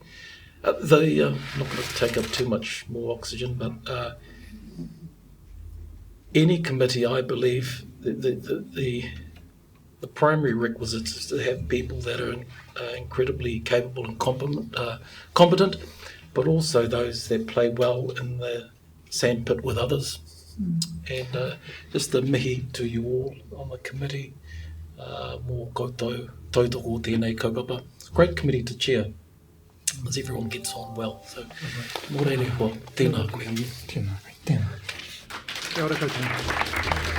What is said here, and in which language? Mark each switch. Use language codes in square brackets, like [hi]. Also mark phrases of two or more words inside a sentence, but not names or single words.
[en] I'm not going to take up too much more oxygen, but any committee, I believe, the primary requisite is to have people that are incredibly capable and competent, but also those that play well in the sandpit with others. And just the mihi to you all on the committee, [mi] mō koutou, tautoko tēnei kaupapa. [en] It's a great committee to chair, as everyone gets on well. So, [mi] mō rene hoa, tēnā koe. Tēnā. Kia ora koutou.